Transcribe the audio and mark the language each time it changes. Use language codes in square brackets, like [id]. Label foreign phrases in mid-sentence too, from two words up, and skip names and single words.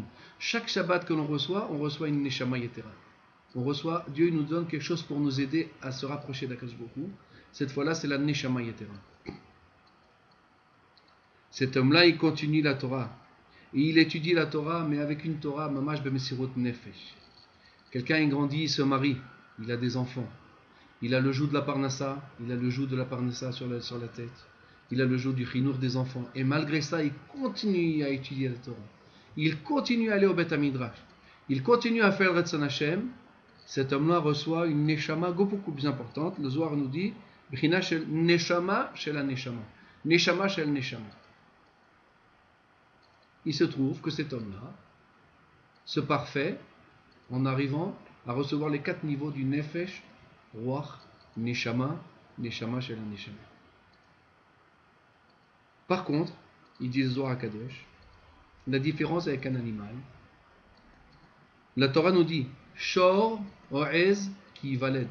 [fr] Chaque Shabbat que l'on reçoit, on reçoit une [he] נשמה יתרה. [fr] Dieu il nous donne quelque chose pour nous aider à se rapprocher d'Akadosh Baruch Hu. Cette fois-là, c'est la [he] נשמה יתרה. [fr] Cet homme-là, il continue la Torah. Et il étudie la Torah, mais avec une Torah, [he] ממש במסירות נפש. [fr] Quelqu'un il grandit, il se marie, il a des enfants. Il a le joug de la parnassa, il a le joug de la parnassa sur la tête. Il a le joug du chinour des enfants. Et malgré ça, il continue à étudier la Torah. Il continue à aller au Beth Midrash. Il continue à faire le [he] רצון השם. [fr] Cet homme-là reçoit une neshama beaucoup plus importante. [he] Le Zohar nous dit בחינה של נשמה של נשמה. נשמה של נשמה. [fr] Il se trouve que cet homme-là se parfait en arrivant à recevoir les 4 niveaux du [he] נפש, רוח, נשמה, נשמה של נשמה. [fr] Par contre, il dit le Zohar HaKadosh, la différence avec un animal, la Torah nous dit [he] שור או עז [fr] qui valide.